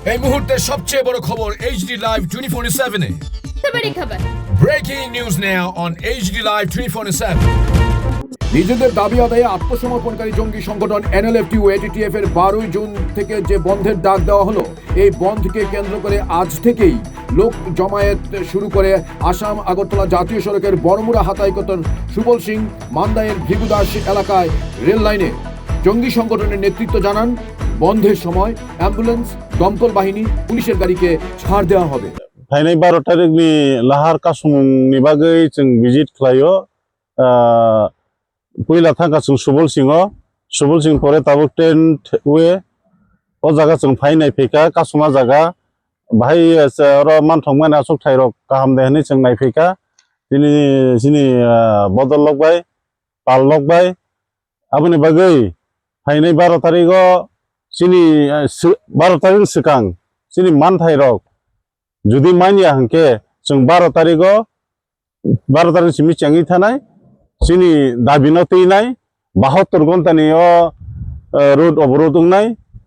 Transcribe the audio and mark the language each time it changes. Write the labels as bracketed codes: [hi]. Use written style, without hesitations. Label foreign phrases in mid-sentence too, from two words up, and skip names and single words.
[bn] এই মুহূর্তের সবচেয়ে বড় খবর HD Live 24/7 এ। [hi] बड़ी खबर। [en] Breaking news now on HD Live 24/7। [bn] নিজেদের দাবি আদায়ে আত্মসমর্পণকারী জঙ্গি সংগঠন NLFT ও ATTF এর 12 জুন থেকে যে বন্ধের ডাক দেওয়া হলো, এই বন্ধকে কেন্দ্র করে আজ থেকেই লোক জমায়েত শুরু করে আসাম আগরতলা জাতীয় সড়কের বড়মুড়া হাতাইকতর সুবল সিং মান্দায়ের ভৃগুদাস এলাকায় রেল লাইনে জঙ্গি সংগঠনের নেতৃত্ব জানান বন্ধের সময় অ্যাম্বুলেন্স, দমকল বাহিনী, পুলিশের গাড়িকে ছাড় দেওয়া হবে। [trp] फाइनाय 12 तारिखनि लाहार कासुमुंनि बागै जों भिजिट खालायो। पहिला थांखा जों सुबल सिंह परे ताबुक टेन्ट वे ओ जागा जों फाइनाय फेका कासुमा जागा बाहाय र मानथं माना सक थाइरक गाहाम देहनि जों नायफेका दिनि बदल लगबाय पाल लगबाय आबुनि बागै फाइनाय 12 तारिखो सिनि 12 तारिख सिगां सिनि मान थाइरक जुदि मानिया हंके जों 12 तारिख मिथिङै थानाय जोंनि दाबिनाव थैनाय 72 घन्टानि रोड अबर'ड दंनाय।